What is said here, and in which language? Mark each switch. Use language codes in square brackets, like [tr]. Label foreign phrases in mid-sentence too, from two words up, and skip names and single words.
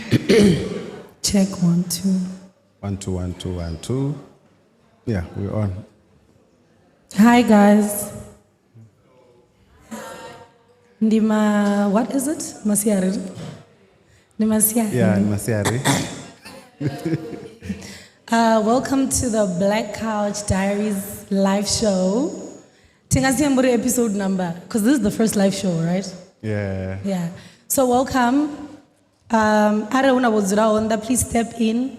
[en] Check 1 2. 1 2 1 2 1 2. Yeah, we're on. Hi guys. Ndima, what is it? Masiari. Masiari. Yeah, Masiari. Welcome to the Black Couch Diaries live show. Tingasiamburi episode number, because this is the first live show, right? Yeah. Yeah. So welcome. Please step in.